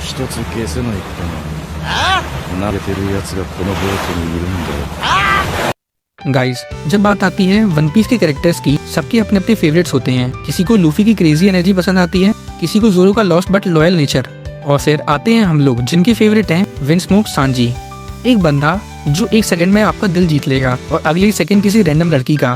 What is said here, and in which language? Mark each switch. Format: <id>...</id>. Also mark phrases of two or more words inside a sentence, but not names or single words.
<ja>一つ消せないことな。投げてる奴がこのボートにいるんだよ。</ja> <hi>गाइस, जब बात आती है वन पीस के कैरेक्टर्स की, सबके अपने अपने फेवरेट्स होते हैं। किसी को लूफी की</hi> <en>crazy energy</en> <hi>पसंद आती है, किसी को जोरो का</hi> <en>lost but loyal</en> <hi>नेचर, और फिर आते हैं हम लोग जिनके फेवरेट हैं विंडस्मोक सांजी। एक बंदा जो एक सेकंड में आपका दिल जीत लेगा और अगले सेकंड किसी रैंडम लड़की का।</hi>